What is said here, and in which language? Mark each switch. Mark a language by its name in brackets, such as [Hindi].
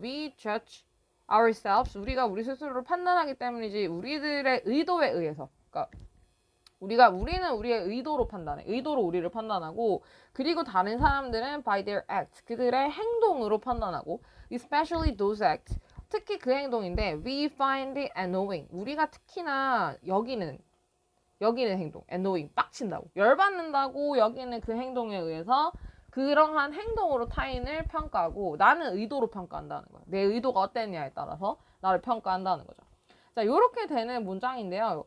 [English] We judge ourselves. [Korean] 우리가 우리 스스로를 판단하기 때문이지 우리들의 의도에 의해서. 그러니까 우리는 우리의 의도로 판단해. 의도로 우리를 판단하고 그리고 다른 사람들은 [English] by their acts. [Korean] 그들의 행동으로 판단하고 [English] especially those acts. [Korean] 특히 그 행동인데 [English] we find it annoying. [Korean] 우리가 특히나 여기는 행동. annoying. 빡친다고. 열받는다고 여기는 그 행동에 의해서 그러한 행동으로 타인을 평가하고 나는 의도로 평가한다는 거야. 내 의도가 어땠냐에 따라서 나를 평가한다는 거죠. 자, 요렇게 되는 문장인데요.